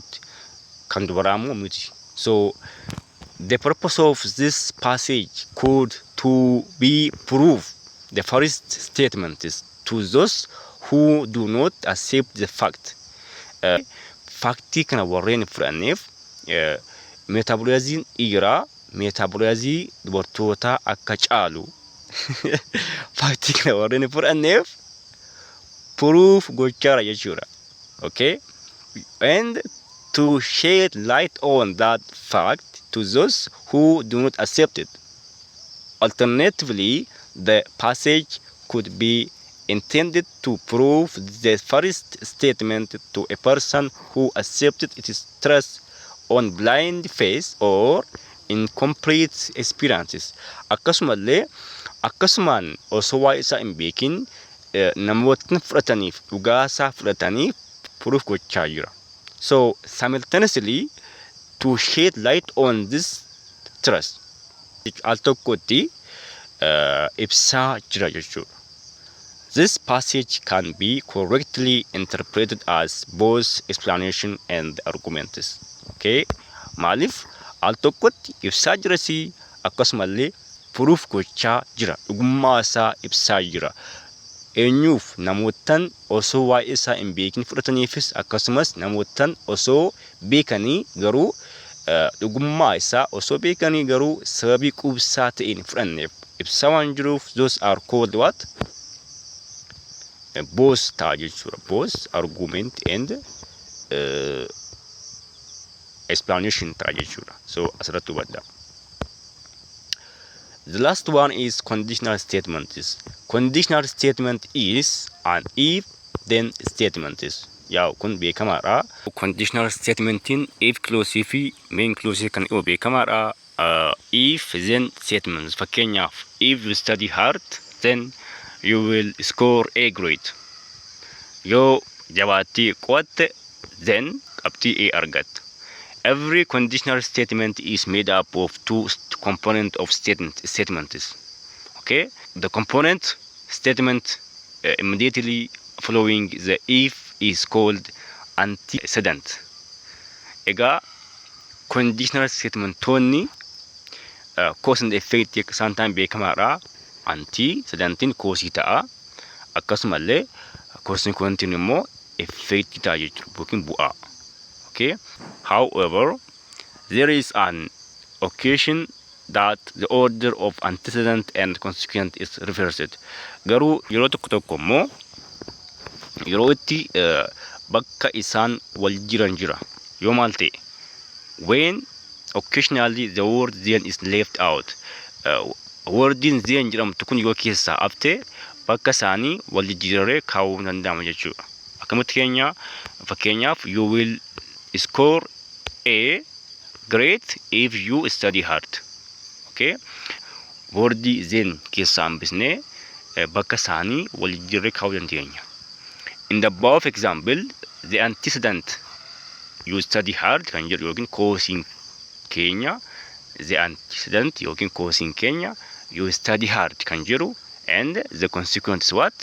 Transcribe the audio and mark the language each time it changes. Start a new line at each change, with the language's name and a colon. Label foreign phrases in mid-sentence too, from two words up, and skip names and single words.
Oromo: Kan dubaraa immoo miti.
English: So the purpose of this passage could to be proof. The first statement is to those who do not accept the fact.
Oromo: Faktii kana warreen fudhanneef metaboliziin dhiiraa metaboliizii dubartootaa akka caalu faktii kana warreen fudhanneef proof gochaara jechuudha.
English: Okay? And to shed light on that fact to those who do not accept it. Alternatively, the passage could be intended to prove the first statement to a person who accepted its truth on blind faith or incomplete experiences.
Oromo: Akkasumaan osoo waa isaa hin beekin namootni fudhataniif dhugaasaa fudhataniif proof gochaa jira.
English: So simultaneously to shed light on this truth
Oromo: al tokkotti ibsaa jira jechuudha.
English: This passage can be correctly interpreted as both explanation and arguments. Okay?
Oromo: Maaliif al tokkotti ibsaa jirasi akkasumallee proof gochaa jira. Dhugummaa isaa ibsaa jira. Eenyuuf namootan osoo waa'ee isaa hin beekin fudhataniifis akkasumas namootan osoo beekanii garuu dhugummaa isaa osoo beekanii garuu sababii quubsaa ta'een fudhanneef ibsaa waan jiruuf
English: those are called what?
Oromo: Both ta'a jechuudha.
English: Both argument and explanation
Oromo: ta'a jechuudha. So asirratti hubadhaa.
English: The last one is conditional statement. Conditional statement is an if-then statement.
Oromo: Yaa kun beekamaadha.
English: Conditional statementiin if clause
Oromo: fi
English: main clause
Oromo: kan yoo beekamaadha.
English: If then statements. Fakkeenyaaf if you study hard then you will score A grade.
Oromo: Yoo jabaattii qo'atte then qabxii A argatta.
English: Every conditional statement is made up of two components of statements. Okay? The component statement immediately following the if is called antecedent.
Oromo: Egaa
English: conditional statement
Oromo: tonni
English: cause and effect sometimes
Oromo: beekamaadha. Antecedentiin cause ta'a. Akkasumallee consequent immoo effect ta'a jechuudha. Yookiin bu'aa.
English: Okay? However, there is an occasion that the order of antecedent and consequent is reversed.
Oromo: Garuu yeroo tokko tokko immoo yeroo itti bakka isaan wal jiran jira. Yoo maal ta'e?
English: When occasionally the word then is left out.
Oromo: Wordiin then jedhamtu kun yoo keessaa hafte bakka isaanii wal jijjiirree kaa'uu danda'ama jechuudha. Akkamitti fakkeenyaaf
English: you will score A grade if you study hard. Okay?
Oromo: Wordii then keessaa hambisnee bakka isaanii wal jijjiirree kaa'uu dandeenya.
English: In the above example, the antecedent you study hard
Oromo: kan jedhu yookiin
English: causing keenya, the antecedent yookiin causing keenya you study hard
Oromo: kan jedhu,
English: and the consequence is what?